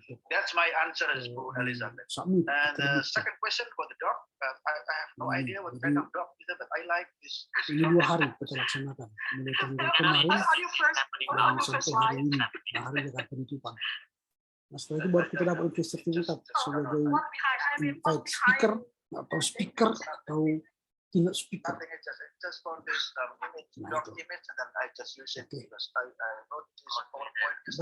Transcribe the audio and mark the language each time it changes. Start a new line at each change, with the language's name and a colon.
English: That's my answer, Elizabeth. And the second question about the dog, I have no idea what kind of dog is it, but I like this.
Indonesian: Ini 2 hari kita laksanakan, mulai tanggal kemarin dan sampai hari ini, hari dengan penutupan. Nah, setelah itu baru kita dapat sertifikat sebagai invite speaker atau keynote speaker.
English: Just for this dog image, and then I just use it because I wrote this PowerPoint.